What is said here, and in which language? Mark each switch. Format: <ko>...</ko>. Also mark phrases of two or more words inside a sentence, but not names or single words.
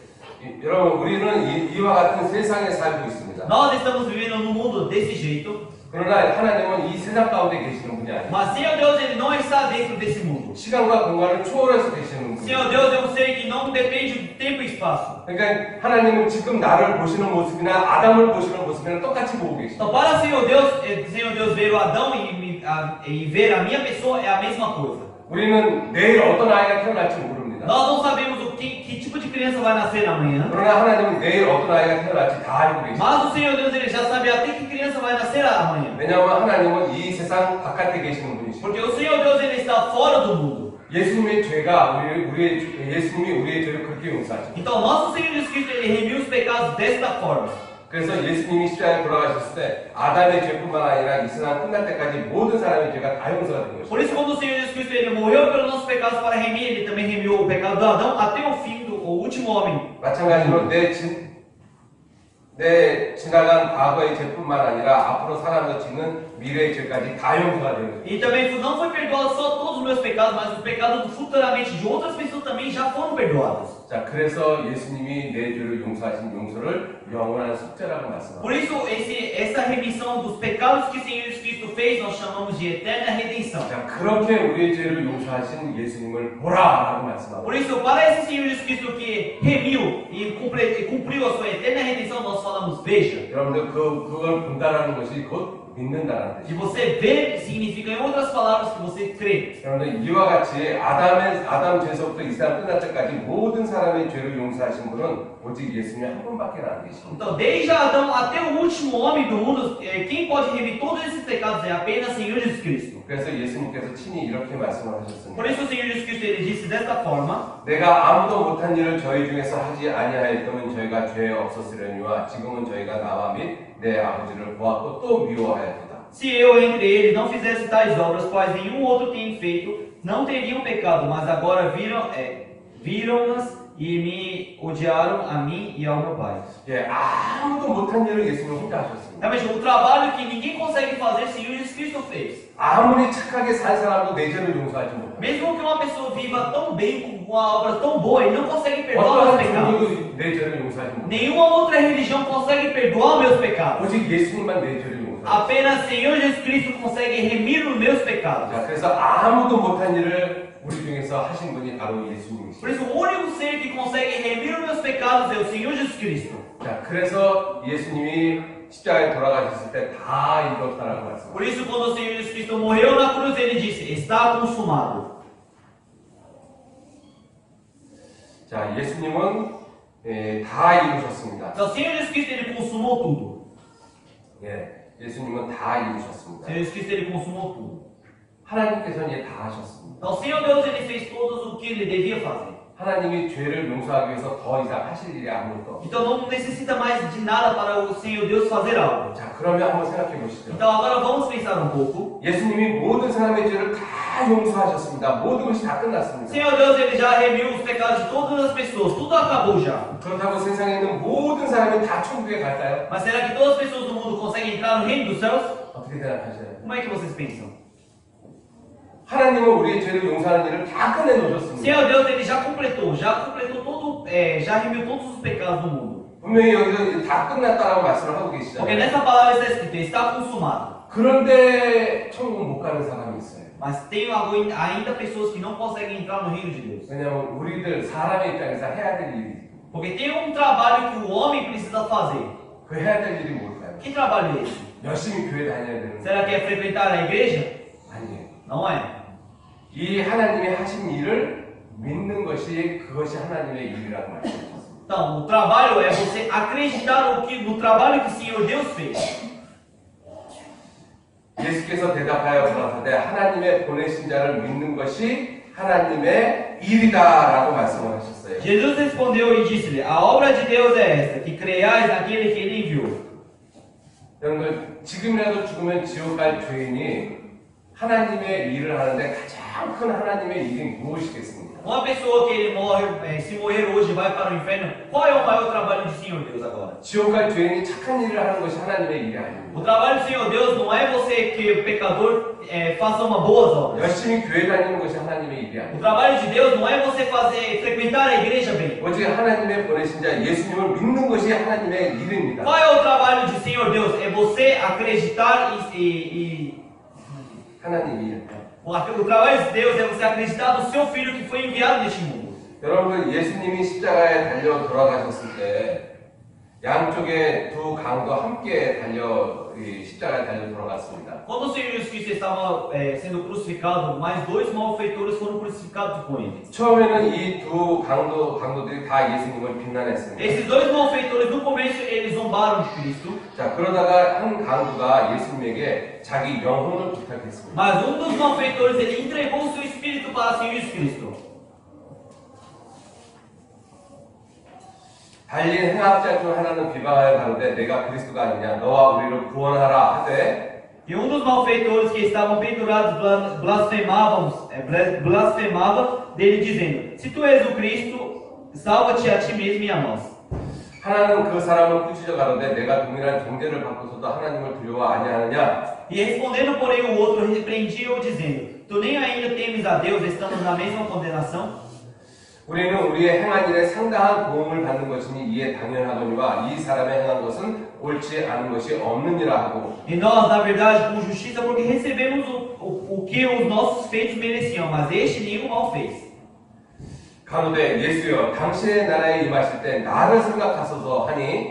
<ko>여러분, 우리는 이와 같은 세상에 살고 있습니다.</ko> <pt>Nós estamos vivendo num mundo desse jeito.</pt> <ko>그러나 하나님은 이 세상 가운데 계시는 분이 아니에요.</ko> <pt>Mas Senhor Deus, ele não está dentro desse mundo.</pt> <ko>시간과 공간을 초월해서 계시는 분이에요.</ko> <pt>Senhor Deus é um ser que não depende do tempo e espaço.</pt> <ko>그러니까 하나님은 지금 나를 보시는 모습이나 아담을 보시는 모습이나 똑같이 보고 계시죠.</ko> <pt>Então, para o Senhor Deus ver o Adão e ver a minha pessoa é a mesma coisa.</pt> <ko>우리는 내일 어떤 아이가 태어날지 모릅니다.</ko> <pt>Nós não sabemos que tipo de criança vai nascer amanhã.</pt> <ko>그러나 하나님은 내일 어떤 아이가 태어날지 다 알고 계십니다.</ko> <pt>Mas o Senhor Deus ele já sabe até que criança vai nascer amanhã.</pt> <ko>왜냐하면 하나님은 이 세상 바깥에 계시는 분이시죠.</ko> <pt>Porque o Senhor Deus ele está fora do mundo.</pt> <ko>예수님의 죄가 예수님이 우리의 죄를 그렇게 용서하죠.</ko> <pt>Então, nosso Senhor Jesus Cristo ele remiu os pecados desta forma.</pt> <ko>그래서 예수님이 십자가에 돌아가셨을 때 아담의 죄뿐만 아니라 이 세상 끝날 때까지 모든 사람의 죄가 다 용서가 된 것이죠.</ko> <pt>Por isso, quando o Senhor Jesus Cristo ele morreu pelos nossos pecados para remir, ele também remiu o pecado do Adão até o fim do último homem.</pt> <ko>마찬가지로 내 지나간 과거의 죄뿐만 아니라 앞으로 살아서 짓는 미래의 죄까지 다 용서가 되는 거예요.</ko> <pt>E também não foi perdoado só todos os meus pecados, mas os pecados futuramente de outras pessoas também já foram perdoados.</pt> <ko>자, 그래서 예수님이 내 죄를 용서하신 용서를 영원한 속죄라고 말씀합니다.</ko> <pt>Por isso, essa remissão dos pecados que o Senhor Jesus Cristo fez, nós chamamos de eterna redenção.</pt> <ko>자, 그렇게 우리의 죄를 용서하신 예수님을 보라라고 말씀합니다.</ko> <pt>Por isso, para esse Senhor Jesus Cristo que remiu e cumpriu a sua eterna redenção, nós falamos, veja.</pt> <ko>여러분들 그걸 본다라는 것이 곧 믿는다라는</ko> <pt>Que</pt> <ko>뜻이에요.</ko> <pt>você vê significa, em outras palavras, que você crê.</pt> <ko>여러분들 이와 같이 아담 죄서부터 이 세상 끝날 때까지 모든 사람의 죄를 용서하신 분은 오직 예수님 한 분밖에 안 계십니다.</ko> <pt>Então, desde Adão até o último homem do mundo, quem pode remir todos esses pecados é apenas o Senhor Jesus Cristo.</pt> <ko>그래서 예수님께서 친히 이렇게 말씀을 하셨습니다.</ko> <pt>Por isso o Senhor Jesus Cristo ele disse desta forma:</pt> <ko>내가 아무도 못한 일을 저희 중에서 하지 아니하였다면 저희가 죄 없었으려니와 지금은 저희가 나와 및 내 아버지를 보았고 또 미워하였도다.</ko> <pt>Se eu entre eles não fizesse tais obras, quais nenhum outro tem feito, não teriam pecado, mas agora viram-nas e me odiaram a mim e ao meu Pai.</pt> <ko>예, 아무도 못한 일을 예수님은 혼자 하셨습니다.</ko> <pt>Realmente, o trabalho que ninguém consegue fazer, o Senhor Jesus Cristo fez.</pt> <ko>아무리 착하게 산 사람도 내 죄를 용서하지 못합니다.</ko> <pt>Mesmo que uma pessoa viva tão bem, com uma obra tão boa, ele não consegue perdoar os</pt> <ko>어떠한</ko> <pt>pecados.</pt> <ko>종교도 내 죄를 용서하지 못합니다.</ko> <pt>Nenhuma outra religião consegue perdoar meus pecados.</pt> <ko>오직 예수님만 내 죄를 용서합니다.</ko> <pt>Apenas o Senhor Jesus Cristo consegue remir os meus pecados.</pt> <ko>자, 그래서 아무도 못한 일을 우리 중에서 하신 분이 바로</ko> <pt>Por</pt> <ko>예수님이십니다.</ko> <pt>isso, o único ser que consegue remir os meus pecados é o Senhor Jesus Cristo.</pt> <ko>자, 그래서 예수님이 십자가에 돌아가셨을 때 다 이뤘다라고 말씀합니다.</ko> <pt>Por isso, quando o Senhor Jesus Cristo morreu na cruz, ele disse: está consumado.</pt> <ko>자, 예수님은 다 이루셨습니다.</ko> <pt>Então, o Senhor Jesus Cristo ele consumou tudo.</pt> <ko>예, 예수님은 다</ko> <pt>O</pt> <ko>이루셨습니다.</ko> <pt>Senhor Jesus Cristo ele consumou tudo.</pt> <ko>하나님께서는 이제 다 하셨습니다.</ko> <pt>Então, o Senhor Deus ele fez tudo o que ele devia fazer.</pt> <ko>하나님이 죄를 용서하기 위해서 더 이상 하실 일이 아무것도 없습니다.</ko> <pt>Então, não necessita mais de nada para o Senhor Deus fazer algo.</pt> <ko>자, 그러면 한번 생각해 보시죠.</ko> <pt>Então, agora vamos pensar um pouco.</pt> <ko>예수님이 모든 사람의 죄를 다 용서하셨습니다. 모든 것이 다</ko> <pt>O</pt> <ko>끝났습니다.</ko> <pt>Senhor Deus ele já remiu os pecados de todas as pessoas. Tudo acabou já.</pt> <ko>그렇다고 세상에 있는 모든 사람이 다 천국에 갈까요?</ko> <pt>Mas será que todas as pessoas do mundo conseguem entrar no reino dos céus?</pt> <ko>어떻게 생각하세요?</ko> <pt>Como é que vocês pensam?</pt> <ko>하나님은 우리의 죄를 용서하는 일을 다</ko> <pt>O</pt> <ko>끝내놓으셨습니다.</ko> <pt>Senhor Deus ele já completou todo, já remiu todos os pecados do mundo.</pt> <ko>분명히 여기서 다 끝났다라고 말씀을 하고</ko> <pt>Porque</pt> <ko>계시잖아요.</ko> <pt>nessa palavra está escrito, está consumado.</pt> <ko>그런데 천국 못 가는 사람이 있어요.</ko> <pt>Mas tem ainda pessoas que não conseguem entrar no reino de Deus.</pt> <ko>왜냐하면 우리들 사람의 입장에서 해야 될 일이</ko> <pt>Porque tem um trabalho que o homem precisa fazer.</pt> <ko>그 해야 될 일이 뭘까요?</ko> <pt>Que trabalho é esse?</pt> <ko>열심히 교회 다녀야 되는 거</ko> <pt>Será que é frequentar a igreja?</pt> <ko>아니에요.</ko> <pt>Não é.</pt> <ko>이 하나님이 하신 일을 믿는 것이 그것이 하나님의 일이라고 말씀하셨습니다.</ko> <pt>Então, o trabalho é você acreditar no trabalho que o Senhor Deus fez.</pt> <ko>예수께서 대답하여 가라사대 하나님의 보내신 자를 믿는 것이 하나님의 일이다라고 말씀을 하셨어요.</ko> <pt>Jesus respondeu e disse-lhe: a obra de Deus é esta, que creiais naquele que ele enviou.</pt> <ko>여러분, 지금이라도 죽으면 지옥 갈 죄인이 하나님의 일을 하는데 가장 큰 하나님의 일이 무엇이겠습니까?</ko> <pt>Uma pessoa que ele morre, se morrer hoje vai para o inferno, qual é o maior trabalho do Senhor Deus agora?</pt> <ko>지옥 갈 죄인이 착한 일을 하는 것이 하나님의 일이 아닙니다.</ko> <pt>O trabalho do Senhor Deus não é você que o pecador faça uma boas obras.</pt> <ko>열심히 교회 다니는 것이 하나님의 일이</ko> <pt>O</pt> <ko>아닙니다.</ko> <pt>trabalho de Deus não é você frequentar a igreja bem.</pt> <ko>오직 하나님의 보내신 자 예수님을 믿는 것이 하나님의 일입니다.</ko> <pt>Qual é o trabalho do Senhor Deus? É você acreditar</pt> <ko>하나님의 일.</ko> <pt>O trabalho de Deus é você acreditar no seu Filho que foi enviado neste mundo.</pt> <ko>여러분 예수님이 십자가에 달려 돌아가셨을 때 양쪽에 두 강도 함께 이 십자가에 달려 돌아갔습니다.</ko> <pt>Quando o Senhor Jesus Cristo estava sendo crucificado, mais dois malfeitores foram crucificados com ele.</pt> <ko>처음에는 이 두 강도들이 다 예수님을 비난했습니다.</ko> <pt>Esses dois malfeitores, no começo, eles zombaram de Cristo.</pt> <ko>자, 그러다가 한 강도가 예수님에게 자기 영혼을 부탁했습니다.</ko> <pt>Mas dos malfeitores, ele entregou o seu espírito para o Senhor Jesus Cristo.</pt> <ko>달린 행악자 중 하나는 비방하여 가는데 내가 그리스도가 아니냐 너와 우리를 구원하라 하되</ko> <pt>E dos malfeitores que estavam pendurados blasfemava dele dizendo: Se tu és o Cristo, salva-te a ti mesmo e a nós.</pt> <ko>하나는 그 사람을 꾸짖어 가는데 내가 동일한 존재를 받고서도 하나님을 두려워 아니하느냐</ko> <pt>E respondendo, porém, o outro repreendia-o dizendo: Tu nem ainda temes a Deus, estando na mesma condenação?</pt> <ko>우리는 우리의 행한 일에 상당한 도움을 받는 것이니 이에 당연하거니와 이 사람의 행한 것은 옳지 않은 것이 없느니라 하고</ko> <pt>E nós, na verdade, com justiça, porque recebemos o que os nossos feitos mereciam, mas este nenhum mal fez.</pt> <ko>가로되 예수여 당신의 나라에 임하실 때 나를 생각하소서 하니</ko>